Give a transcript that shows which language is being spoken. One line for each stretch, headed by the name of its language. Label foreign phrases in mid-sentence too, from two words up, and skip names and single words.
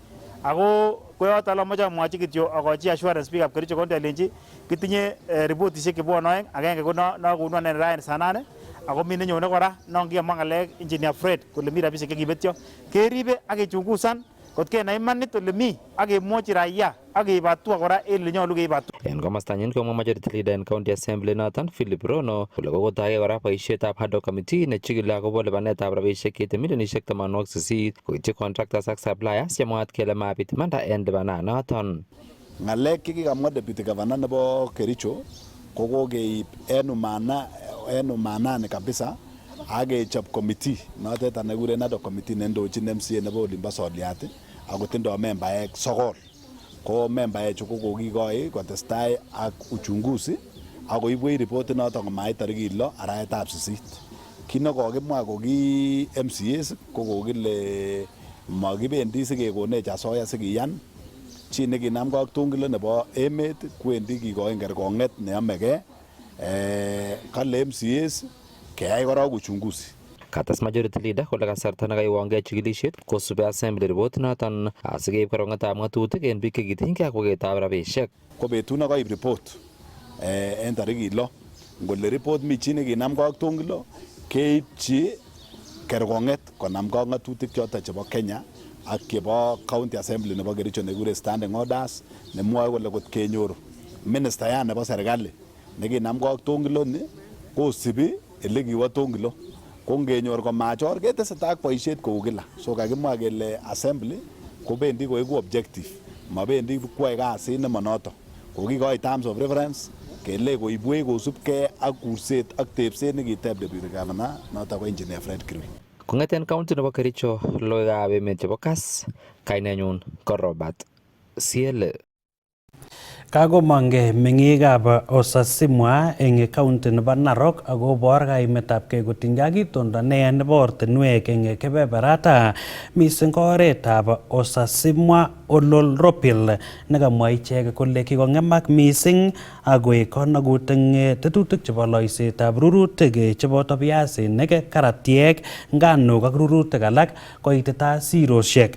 Kalenjin: Ako koyoton amoche amwochi kityo akochi assurance biikab Kericho county alenji kitinye reportisiek chebwone oeng, agenge ko nokonu anen raini saa 8 ako mi nenyone kora non kiyomwa ng'alek engineer Fred kole mi rabisiek chekibetyo. Keribe ak kechungusan kot kenai imanit ole mi ak kemwochi raia ak keib hatua kora en ole nyolu keib hatua. En komostanyin komwa
English: majority leader
Kalenjin: en
English: county assembly
Kalenjin: noton Philip Rono kole kokotoige kora boisietab
English: ad hoc committee
Kalenjin: nechikili akobo lipanetab rabisiek cheite milionisiek 80 koityi contractors ak suppliers chemwaat kele mabit imanda en lipananoton. Ng'alek chekikamwa
English: deputy governor
Kalenjin: nebo Kericho ko kokeib en umanani kabisa ak kechop committee notet nekikuren
English: ad hoc committee
Kalenjin: nendochin MCA nebo olimbo Soliat ako tindoi membaek 9. Ko membaechu ko kokikoi kotestai ak uchunguzi ako ibwech report noton komait tarikit 6 arawetab 8. Kit nekokimwa ko ki MCAs ko kokile makibendi sikekonech asoya sikiyan chi nekinamgei ak tungilo nebo emet kwendi kikoin kerkong'et neyomegei. Kale MCAs keyai korok uchunguzi. Kates
English: majority leader
Kalenjin: kole kasarta nekaiwongei chikilisiet kosubi assembly report noton asikeib korong'etab ng'atutik en biik chekitinygei ak waketab rabisiek. Ko betut nekoib report en tarikit 6 ngole report mi chi nekinamgei ak tungilo keibchi kerkong'et konamgei ak ng'atutik choton chebo Kenya ak chebo
English: county assembly
Kalenjin: nebo Kericho nekikuren
English: standing orders
Kalenjin: nemwoe kole kot kenyoru ministayat nebo serikali nekinamgei ak tungilo ni kosibi ele kiwo tungilo. Ko ngenyor komachor ketesetai ak boisiet kou kila. So kakimwa kele assembly kobendi koeku objective, mabendi koyoe kasit nemonoto. Kokikoi
English: terms of reference
Kalenjin: kele koibwech kosubkei ak kurset ak tebset nekiteb
English: deputy governor
Kalenjin: noto ko engineer Fred Kirui. Kong'eten county nebo Kericho logoiwekab emet chebo Kass, kainenyun ko Robert Ciele. Kagomonge meng'ikab Osasimwa eng county nebo Narok akobor kaimetabgei kotinygei ak itondo neya nebo ortinwek eng kebeberata mising ko oretab Osasimwa Ololropil nekamwa ichek kole kikong'emak mising akoek konakut eng tetutik chebo loisetab rurutik cheboto biasinik, karatiek, nganuk ak rurutik alak koitita sirosiek.